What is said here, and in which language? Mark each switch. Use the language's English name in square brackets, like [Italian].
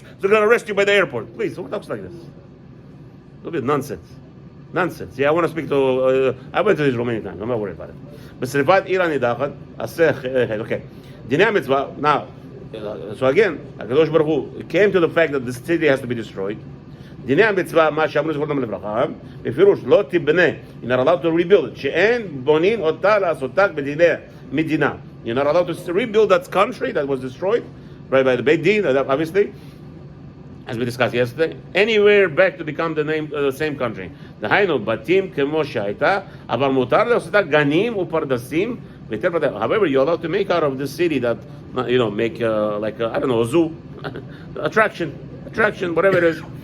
[English] They're going to arrest you by the airport. Please, who talks like this? A little bit nonsense. Nonsense. Yeah, I want to speak to... I went to Israel many times. I'm not worried about it. [Hebrew] B'srifat Iran nidachat, [English] okay. [Hebrew] Dinei mitzvah. [English] Now, so again, HaKadosh Baruch Hu came to the fact that the city has to be destroyed. [Hebrew] דיני המצווה, מה שאמרו זכרותם לברכה, בפירוש לא תיבנה, [English] you're not allowed to rebuild it, [Hebrew] שאין בונים אותה לעשותה בדיני מדינה. [English] You're not allowed to rebuild that country that was destroyed by the Beit Din, obviously, as we discussed yesterday, anywhere back to become the same country. [Hebrew] דהיינו, בתים כמו שהייתה, אבל מותר לעשותה גנים ופרדסים, [English] however, you're allowed to make out of this city that, make like, I don't know, a zoo, attraction, whatever it is.